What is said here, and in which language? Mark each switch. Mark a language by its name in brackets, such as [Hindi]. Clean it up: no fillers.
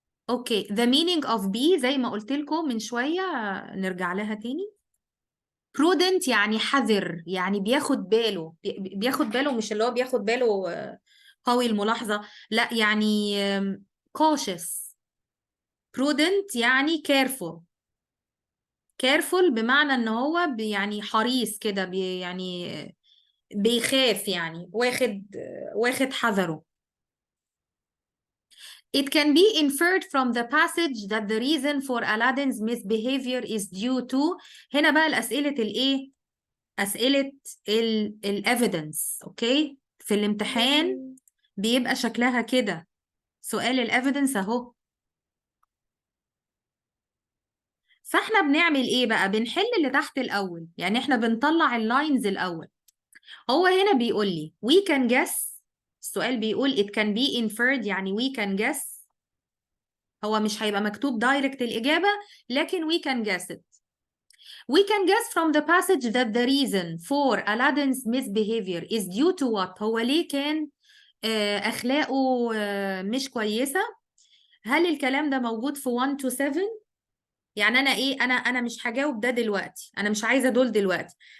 [Arabic] اوكي، [English] the meaning of be [Arabic] زي ما قلت لكم من شوية، نرجع لها تاني. prudent يعني حذر، يعني بياخد باله، بياخد باله، مش اللي هو بياخد باله قوي الملاحظة، لا يعني cautious. [English] prudent يعني careful. [Arabic] careful بمعنى ان هو يعني حريص كده، يعني بيخاف، يعني واخد حذره. [English] It can be inferred from the passage that the reason for Aladdin's misbehavior is due to. [Arabic] هنا بقى الأسئلة الإيه؟ أسئلة الإيفيدنس، أوكي؟ في الامتحان بيبقى شكلها كده، سؤال الإيفيدنس أهو. فإحنا بنعمل إيه بقى؟ بنحل اللي تحت الأول، يعني إحنا بنطلع اللاينز الأول. هو هنا بيقول لي [English] we can guess. [Arabic] السؤال بيقول [English] it can be inferred، يعني we can guess. [Arabic] هو مش هيبقى مكتوب دايركت الإجابة، لكن [English] we can guess it. We can guess from the passage that the reason for Aladdin's misbehavior is due to what؟ [Arabic] هو ليه كان أخلاقه مش كويسة؟ هل الكلام ده موجود في [English] 1 to 7؟ [Arabic] يعني أنا إيه؟ أنا مش هجاوب ده دلوقتي، أنا مش عايزة دول دلوقتي.